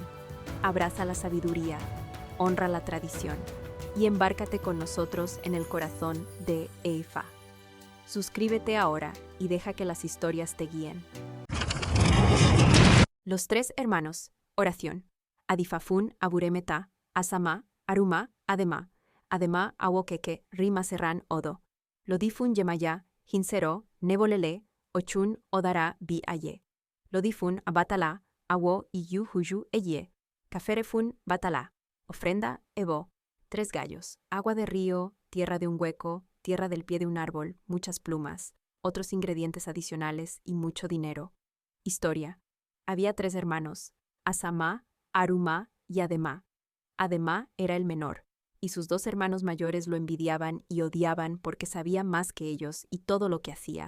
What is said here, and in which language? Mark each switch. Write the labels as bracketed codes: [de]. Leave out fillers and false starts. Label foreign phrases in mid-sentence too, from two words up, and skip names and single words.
[es] Abraza la sabiduría, honra la tradición y embárcate con nosotros en el corazón de Ifa. Suscríbete ahora y deja que las historias te guíen. Los tres hermanos. Oración. [luq] Adifafun, Aburemeta, Asama, Aruma, Adema, Adema, Awokeke, Rima Serran, Odo. Lodifun Yemaya, Hinsero, Nebolele, Ochun, Odara, Bi Aye. Lodifun, Abatala, Awo, Iyu, Huyu, Eye. Caferefun, Batala. [es] Ofrenda, Ebo. 3 gallos, agua de río, tierra de un hueco, tierra del pie de un árbol, muchas plumas, otros ingredientes adicionales y mucho dinero. Historia. Había 3 hermanos, Asama, Aruma y Adema. Adema era el menor, y sus 2 hermanos mayores lo envidiaban y odiaban porque sabía más que ellos y todo lo que hacía.